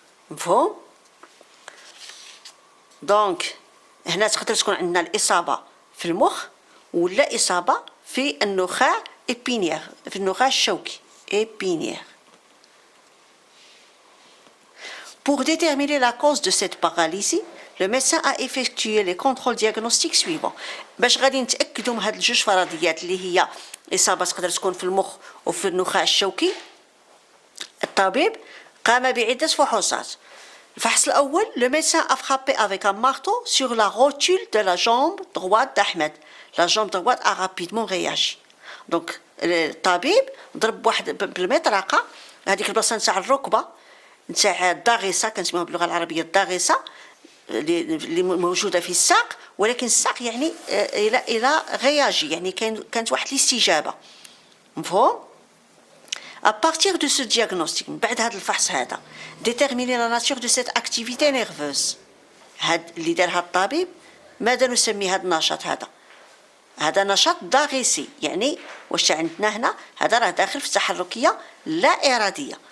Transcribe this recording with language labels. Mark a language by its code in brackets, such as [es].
[ar] مفهوم؟ دونك هنا تقدر تكون عندنا الإصابة في المخ ولا إصابة في النخاع épinière في النخاع الشوكي épinière. [fr] Pour déterminer la cause de cette paralysie, le médecin a effectué les contrôles diagnostiques suivants. [ar] باش غادي نتأكدوا من هاد الجوج فرضيات اللي هي إصابة تقدر تكون في المخ وفي النخاع الشوكي، الطبيب قام بعدة فحوصات. الفحص الأول، [fr] le médecin a frappé avec un marteau sur la rotule de la jambe droite d'Ahmed. La jambe droite a rapidement réagi. [ar] Donc الطبيب ضرب واحد بالمطرقة هذيك البلاصة نتاع الركبة نتاع الضاغصة كنسميوها باللغة العربية الضاغصة اللي موجودة في الساق، ولكن الساق يعني إلى غياجي يعني كانت واحد الاستجابة. مفهوم؟ [fr] À partir de ce diagnostic [ar] بعد هذا الفحص هذا [fr] déterminer la nature de cette activité nerveuse. [ar] هاد اللي دارها الطبيب ماذا نسمي هذا النشاط هذا نشاط ضاغصي، يعني واش عندنا هنا هذا راه داخل في التحركية لا إرادية.